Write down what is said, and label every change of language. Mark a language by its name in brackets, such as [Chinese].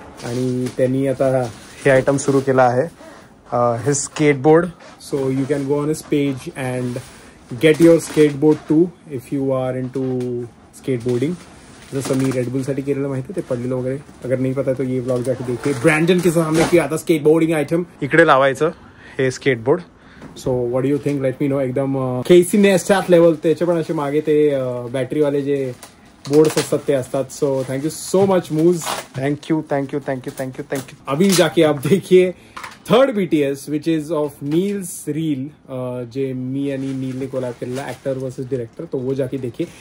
[Marathi] आणि त्यांनी आता हे आयटम सुरू केला आहे, his skateboard. [English] So you can go on his page and get your skateboard too if you are into skateboarding. [Marathi] जसं मी रेडबुलसाठी केलेलं माहिती, ते पडलेलं वगैरे. [Hindi] अगर नाही पता तो ये ब्लॉग जाके देखिए. ब्रँडन के सामने किया आता स्केटबोर्डिंग आयटम. [Marathi] इकडे लावायचं हे skateboard. [English] So what do you think, let me know. [Marathi] एकदम केसी नेस्टात लेवल. त्याचे पण असे मागे ते बॅटरीवाले जे बोर्ड्स असतात ते असतात. [English] So thank you so much मूज. Thank you thank you thank you thank you thank you. [Hindi] अभी जाके आप देखिए third BTS [English] which is of Neel's reel, [Marathi] जे मी आणि नीलने कोलॅब केलेला, [Hindi] ऍक्टर वर्सेस डायरेक्टर. तो वो जाके देखिए.